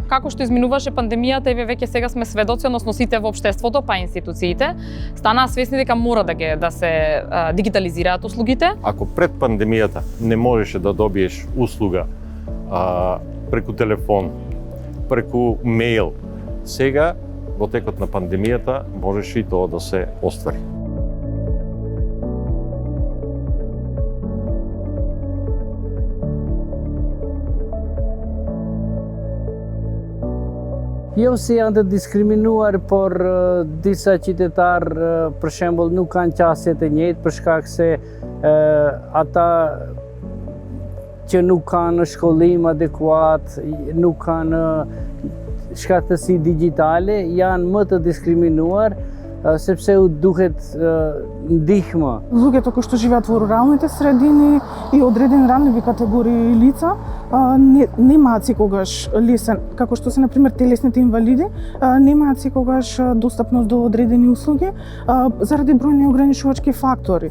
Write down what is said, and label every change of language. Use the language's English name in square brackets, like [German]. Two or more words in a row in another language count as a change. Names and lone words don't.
[Macedonian] Како што изминуваше пандемијата, еве веќе сега сме сведоци, односно сите во општеството, па институциите, станаа свесни дека мора да се дигитализираат услугите. Ако пред пандемијата не можеше да добиеш услуга преку телефон, преку мејл, сега во текот на пандемијата можеше и тоа да се оствари. [Albanian] Jo si janë të diskriminuar, por disa qytetarë, për shembull, nuk kanë qasjet e njëjtë për shkak se ata që nuk kanë shkollim adekuat, nuk kanë shkaktësi digjitale, janë më të diskriminuar sepse u duhet ndihmë. [Macedonian] Луѓето кои што живеат во руралните средини и одредени ранливи категории лица немаат секогаш лесен, како што се например телесните инвалиди, немаат секогаш достапност до одредени услуги заради бројни ограничувачки фактори.